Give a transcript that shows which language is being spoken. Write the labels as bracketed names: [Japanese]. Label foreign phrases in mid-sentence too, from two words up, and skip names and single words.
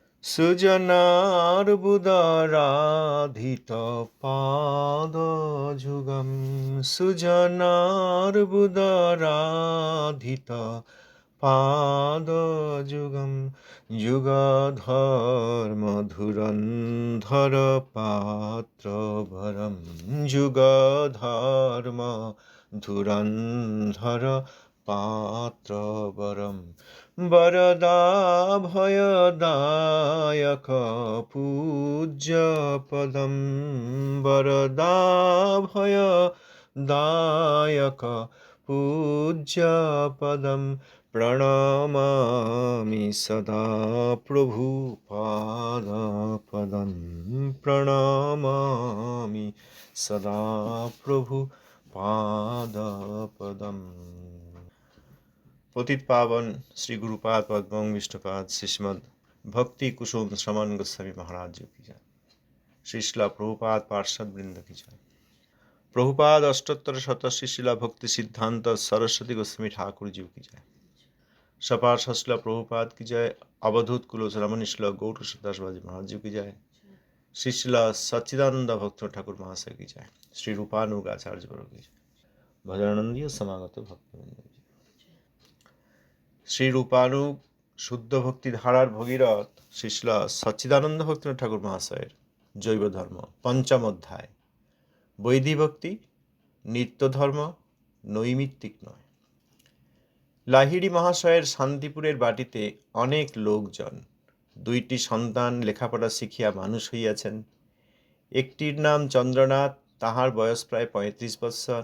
[Sanskrit] সুজনার্বুদারাধিত পাদযুগম সুজনার্বুদারাধিত পাদযুগম যুগধর্মধুরন্ধর পাত্রভরম যুগধর্মধুরন্ধর পাত্রভরম वरदाभयदायक पूज्यपदं वरदाभयदायक पूज्यपदं प्रणमामि सदा प्रभुपादपदं प्रणमामि सदा प्रभुपादपदम्। [Hindi] पतित पावन श्री गुरुपाद पद्मं विष्णुपाद श्रीमद भक्ति कुसुम श्रवण गोस्वामी महाराज जी की जय। श्री शिला प्रभुपाद पार्षद वृंद की जय। प्रभुपाद अष्टोत्तर शत श्री शिला भक्ति सिद्धांत सरस्वती गोस्वामी ठाकुर जी की जय। सपार शिला प्रभुपाद की जय। अवधूत कुलोचरमणि शिला गौर दास बाजी महाराज जी की जय। श्री शिला सच्चिदानंद भक्त ठाकुर महाशय की जय। श्री रूपानुग आचार्य वर्ग की जय। भजनानंदीय समागत भक्तवृंद की जय। [Bangla] শ্রী রূপানুগ শুদ্ধ ভক্তি ধারার ভগীরথ শ্রী শিলা সচ্চিদানন্দ ভক্ত ঠাকুর মহাশয়ের জৈব ধর্ম পঞ্চম অধ্যায় বৈদিক ভক্তি নিত্য ধর্ম নৈমিত্তিক নয়। লাহিড়ী মহাশয়ের শান্তিপুরের বাটিতে অনেক লোকজন, দুইটি সন্তান লেখাপড়া শিখিয়া মানুষ হইয়াছেন। একটির নাম চন্দ্রনাথ, তাহার বয়স প্রায় ৩৫ বৎসর।